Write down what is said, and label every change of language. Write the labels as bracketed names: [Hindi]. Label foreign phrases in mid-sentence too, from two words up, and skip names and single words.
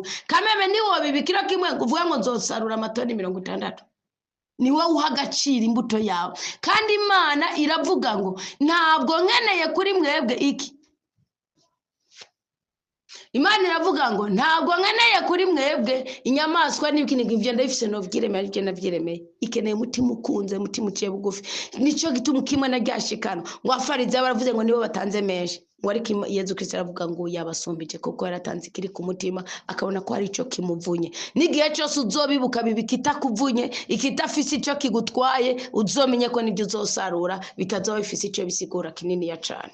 [Rundi] Kameme ni wowe bibikira kimwe uvuga ngo nzosarura amatoni 60. Ni wowe uha agaciro imbuto yawe. Kandi Imana iravuga ngo ntabwo nkeneye kuri mwebwe iki. Imana iravuga ngo ntabwo nkeneye kuri mwebwe inyamaswa n'ibikiniga ivyo ndabifise no vyiremeye ariko navyiremeye. Ikeneye umutima ukunze, umutima uciye bugufi. Nico gituma kimwe naryashikana ngo afarize baravuze ngo nibo batanze menshi. Wariko Yezu Kristo aravuga ngo yabasumbije kuko yaratanze ikiri ku mutima akabona ko hari ico kimuvunye. N'igihe cyose uzobibuka bibikita kuvunye, ikitafise ico kigutwaye, uzomenye ko nibyo uzosarura bitazoba bifise ico bisigura kinini ya cane.